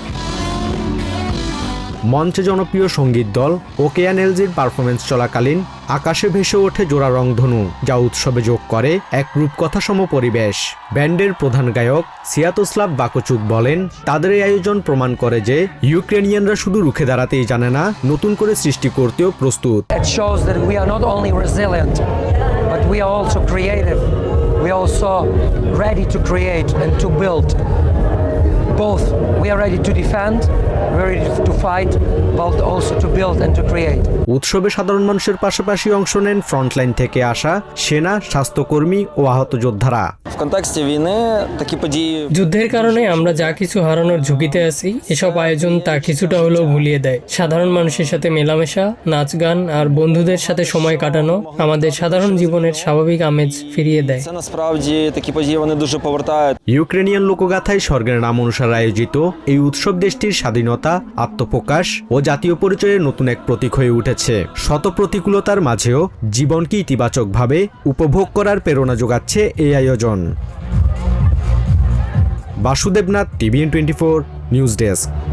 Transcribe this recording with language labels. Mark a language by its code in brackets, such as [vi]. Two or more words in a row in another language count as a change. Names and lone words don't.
[bn] মঞ্চে জনপ্রিয় সঙ্গীত দল ওকেয়ান এলজির পারফরমেন্স চলাকালীন আকাশে ভেসে ওঠে জোড়া রংধনু, যা উৎসবে যোগ করে এক রূপকথাসম পরিবেশ। ব্যান্ডের প্রধান গায়ক সিয়াতোস্লাভ বাকচুক বলেন, তাদের এই আয়োজন প্রমাণ করে যে ইউক্রেনিয়ানরা শুধু রুখে দাঁড়াতেই জানে না, নতুন করে সৃষ্টি করতেও প্রস্তুত। [en] It shows that we are not only resilient, but we are also creative. We are also ready to create and to build. Both. We are ready to defend ready to fight, but also to build and to create. [bn] উৎসবে সাধারণ মানুষের পাশাপাশি অংশ নেন ফ্রন্টলাইন থেকে আসা সেনা, স্বাস্থ্যকর্মী ও আহত যোদ্ধারা। [uk] В контексті війни такі події [bn] যুদ্ধের কারণে আমরা যা কিছু হারানোর ঝুঁকিতে আছি, এসব আয়োজন তা কিছুটা হলেও ভুলিয়ে দেয়। সাধারণ মানুষের সাথে মেলামেশা, নাচ গান আর বন্ধুদের সাথে সময় কাটানো আমাদের সাধারণ জীবনের স্বাভাবিক আমেজ ফিরিয়ে দেয়। [uk] це насправді такі події вони дуже повертають. [bn] ইউক্রেনিয়ান লোকগাথায় স্বর্গের নাম অনুসারে আয়োজিত এই উৎসব দেশটির স্বাধীনতা, আত্মপ্রকাশ ও জাতীয় পরিচয়ের নতুন এক প্রতীক হয়ে উঠেছে। শত প্রতিকূলতার মাঝেও জীবনকে ইতিবাচকভাবে উপভোগ করার প্রেরণা যোগাচ্ছে এই আয়োজন। বাসুদেবনাথ, TVN24 নিউজ ডেস্ক।